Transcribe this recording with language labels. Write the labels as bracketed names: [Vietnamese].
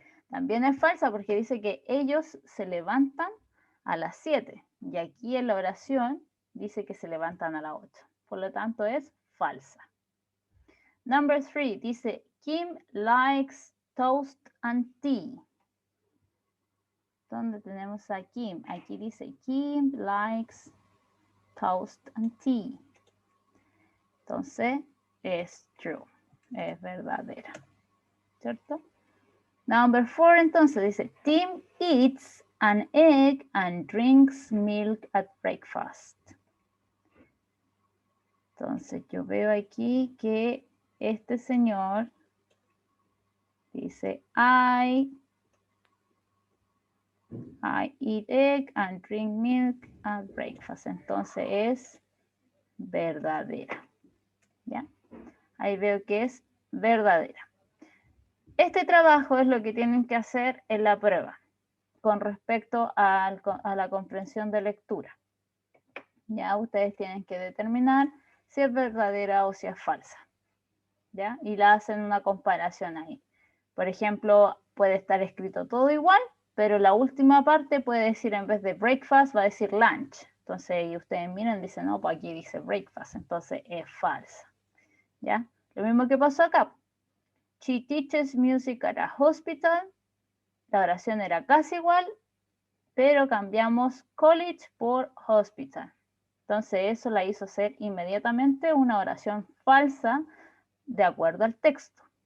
[Spanish] También es falsa porque dice que ellos se levantan a las 7. Y aquí en la oración dice que se levantan a las 8. Por lo tanto es falsa. [English] Number 3 [Spanish] dice, [English] Kim likes toast and tea. [Spanish] ¿Dónde tenemos a Kim? Aquí dice, [English] Kim likes toast and tea. [Spanish] Entonces es true, es verdadera. ¿Cierto? [English] Number 4 [Spanish] entonces dice, [English] Tim eats an egg and drinks milk at breakfast. [Spanish] Entonces yo veo aquí que este señor dice, [English] I eat egg and drink milk at breakfast. [Spanish] Entonces es verdadera. ¿Ya? Ahí veo que es verdadera. Este trabajo es lo que tienen que hacer en la prueba con respecto a la comprensión de lectura. Ya ustedes tienen que determinar si es verdadera o si es falsa. ¿Ya? Y la hacen una comparación ahí. Por ejemplo, puede estar escrito todo igual, pero la última parte puede decir, en vez de breakfast, va a decir lunch. Entonces, y ustedes miran y dicen, no, pues aquí dice breakfast, entonces es falsa. ¿Ya? Lo mismo que pasó acá. [English] She teaches music at a hospital. [Spanish] La oración era casi igual, pero cambiamos college por hospital. Entonces eso la hizo ser inmediatamente una oración falsa de acuerdo al texto.